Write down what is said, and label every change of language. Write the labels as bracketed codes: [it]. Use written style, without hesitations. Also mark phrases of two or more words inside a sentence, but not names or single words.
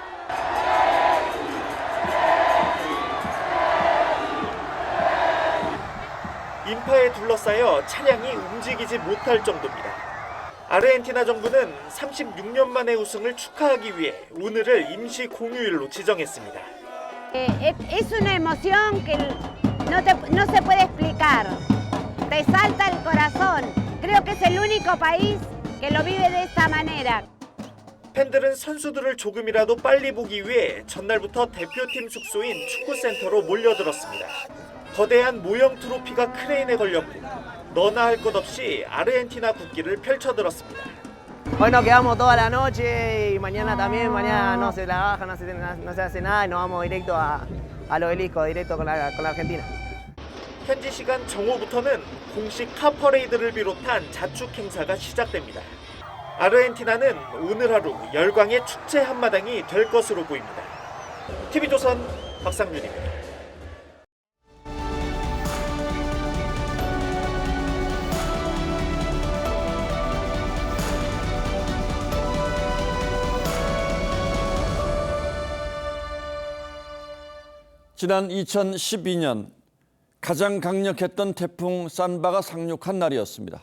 [ko] 인파에 둘러싸여 차량이 움직이지 못할 정도입니다. 아르헨티나 정부는 36년 만의 우승을 축하하기 위해 오늘을 임시 공휴일로 지정했습니다. [es] Es una emoción que no se puede explicar. Te salta el corazón. Creo que es el único país que lo vive de esta manera. [ko] 팬들은 선수들을 조금이라도 빨리 보기 위해 전날부터 대표팀 숙소인 축구센터로 몰려들었습니다. 거대한 모형 트로피가 크레인에 걸렸고 너나 할 것 없이 아르헨티나 국기를 펼쳐들었습니다. [es] Hoy nos quedamos toda la noche y mañana también, mañana no se trabaja, no se hace nada y nos vamos directo al obelisco, directo con la Argentina. [ko] 현지 시간 정오부터는 공식 카퍼레이드를 비롯한 자축 행사가 시작됩니다. 아르헨티나는 오늘 하루 열광의 축제 한마당이 될 것으로 보입니다. TV조선 박상준입니다. 지난 2012년 가장 강력했던 태풍 산바가 상륙한 날이었습니다.